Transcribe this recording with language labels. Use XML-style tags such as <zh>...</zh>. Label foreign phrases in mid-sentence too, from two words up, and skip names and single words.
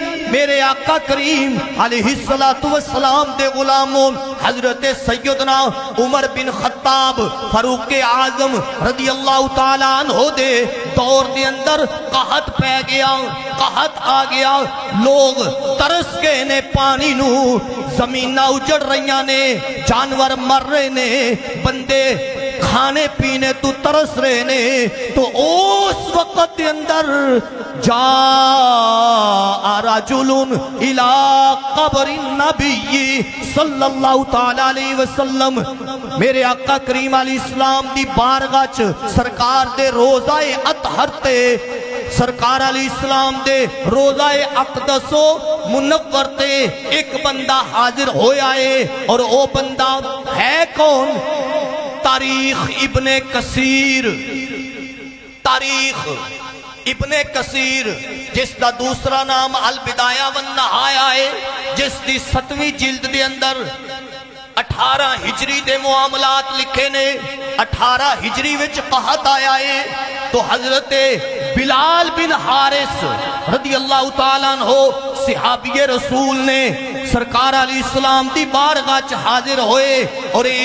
<pa>میرے آقا کریم علیہ السلام دے غلاموں حضرت سیدنا عمر بن خطاب فاروق اعظم رضی اللہ تعالیٰ عنہ دے دور دے اندر قحط پہ گیا، قحط آ گیا، لوگ ترس گئے نے پانی نو، زمینہ اجڑ رہیاں نے، جانور مر رہے نے، بندے کھانے پینے تو ترس رہے نے۔ تو اس وقت کے اندر</pa> <ar>جاء رجل الى قبر النبی</ar> <pa>صلی اللہ تعالیٰ علیہ وسلم، میرے آقا کریم علیہ السلام دی بارگاہ چ سرکار دے روزہ اطہر تے سرکار علیہ السلام دے روزہ اقدس و منور تے ایک بندہ حاضر ہویا ہے، اور او بندہ ہے کون؟ تاریخ ابن کثیر، تاریخ ابن کثیر جس دا دوسرا نام البدایہ والنہایہ ہے، جس دی 7ویں جلد دے اندر 18 ہجری دے معاملات لکھے نے، 18 ہجری وچ قحط آیا ہے، تو حضرت بلال بن حارث رضی اللہ تعالیٰ عنہ صحابی رسول نے سرکار علیہ السلام دی بارگاہ چ حاضر ہوئے، اور</pa>